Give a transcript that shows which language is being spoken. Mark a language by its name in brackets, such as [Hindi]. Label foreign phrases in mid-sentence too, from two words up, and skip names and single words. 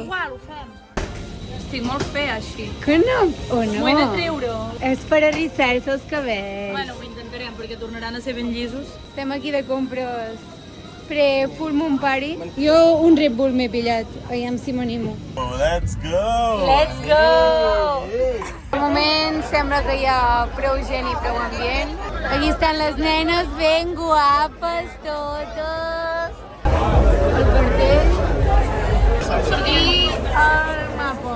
[Catalan] Igual, ho fem. Estic molt fea així. Que no, o no? M'ho he de treure. És per arrissar-se els cabells. Bueno, ho intentarem perquè tornaran a ser ben llisos. Estem aquí de compres pre-Full Moon Party. Jo un Red Bull m'he pillat, aviam si m'animo. [English] Let's go! Let's go! [Catalan] De moment sembla que hi ha prou gent i prou ambient. Aquí estan les nenes ben guapes totes. El cartell. I el mapa.